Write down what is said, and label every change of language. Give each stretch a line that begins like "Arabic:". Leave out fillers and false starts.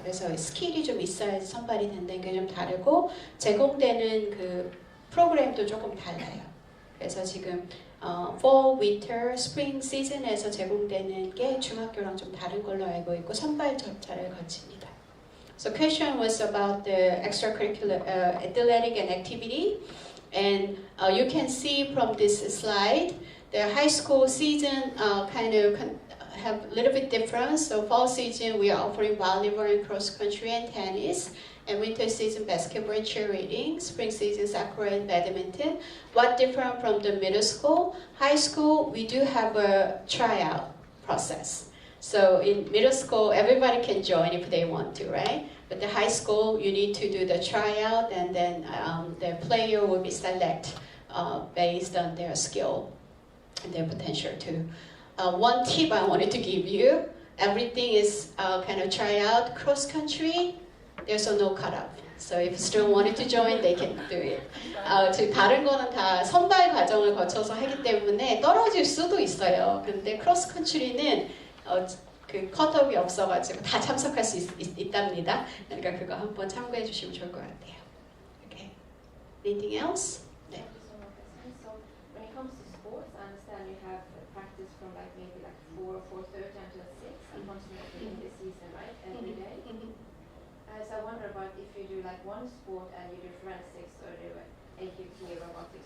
Korean: 그래서 스킬이 좀 있어야지 선발이 된다는 게 좀 다르고 제공되는 그 프로그램도 조금 달라요. 그래서 지금 Fall, Winter, Spring 시즌에서 제공되는 게 중학교랑 좀 다른 걸로 알고 있고 선발 절차를 거칩니다.
English: So question was about the extracurricular athletic and activity, and you can see from this slide the high school season kind of have a little bit different. So fall season we are offering volleyball and cross country and tennis, and winter season basketball and cheerleading, spring season soccer and badminton. What different from the middle school? High school we do have a tryout process. So in middle school everybody can join if they want to, right? But the high school you need to do the tryout, and then the player will be selected based on their skill and their potential too. One tip I wanted to give you, everything is kind of tryout. Cross country, there's no cutoff. So if student wanted to join, they can do it.
Korean: 다른 거는 다 선발 과정을 거쳐서 하기 때문에 떨어질 수도 있어요. 근데 크로스 컨트리는 그 컷업이 없어가지고 다 참석할 수 있답니다. 그러니까 그거 한번 참고해 주시면 좋을 것 같아요.
English: Okay. Anything else? 네. So when it comes to sports, I understand you have practice from maybe 4 or 4:30 until 6 and continuously in the season, right? Every day. So I wonder about if you do one sport and you do forensics or do AQT or robotics.